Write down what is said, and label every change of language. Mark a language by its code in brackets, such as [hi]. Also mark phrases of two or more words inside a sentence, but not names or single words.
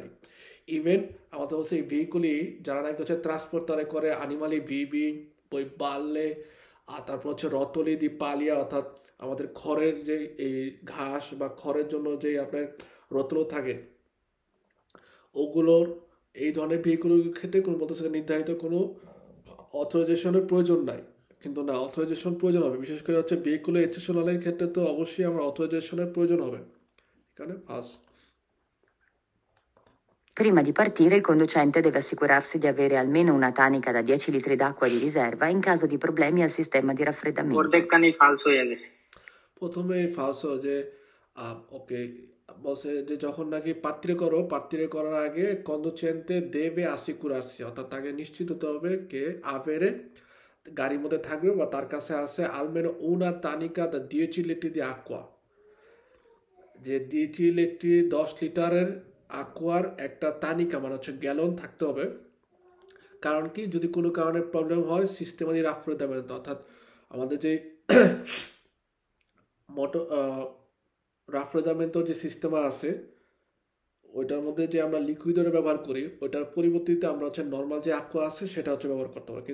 [bn] ইভেন আমাদের বলছে এই ভেহিকুলই যারা নাকি হচ্ছে ট্রান্সপোর্টারে করে [it] animali vivi o balle [bn] আর তারপর হচ্ছে [it] rotoli di paglia [bn] অর্থাৎ আমাদের খড়ের যে এই ঘাস বা খড়ের জন্য যে আপনার রতলো থাকে ওগুলোর এই ধরনের ভেহিকুলের ক্ষেত্রে কোনো বলতেছে নির্ধারিত কোনো অথরাইজেশনের প্রয়োজন নাই। কিন্তু না, অথরাইজেশন প্রয়োজন হবে, বিশেষ করে হচ্ছে ভেহিকুলের এক্সেপশনালের ক্ষেত্রে তো অবশ্যই আমার অথরাইজেশনের প্রয়োজন হবে। এখানে ফার্স্ট [it] Prima di partire il conducente deve assicurarsi di avere almeno una tanica da 10 litri d'acqua di riserva in caso di problemi al sistema di raffreddamento. [bn] অর্ধেকখানি ফালস হয়ে গেছে। প্রথমে ফার্স্ট যে ওকে বসে যে যখন নাকি পাত্রে করার আগে [it] conducente deve assicurarsi [bn] অর্থাৎ তাকে নিশ্চিত হতে হবে কে avere গাড়ির মধ্যে থাকবে বা তার কাছে আছে [it] almeno una tanica da 10 litri di acqua, [bn] যে 10 লিটার 10 লিটারের aquaর একটা তানিকা মানে হচ্ছে গ্যালন থাকতে হবে। কারণ কি, যদি কোনো কারণে প্রবলেম হয় [it] sistema di raffreddamento, [bn] অর্থাৎ আমাদের যে মোটর raffreddamento যে সিস্টেম আছে ওইটার মধ্যে যে আমরা লিকুইডের ব্যবহার করি ওইটার পরিবর্তে আমরা হচ্ছে নর্মাল যে aqua আছে সেটা হচ্ছে ব্যবহার করতে হবে।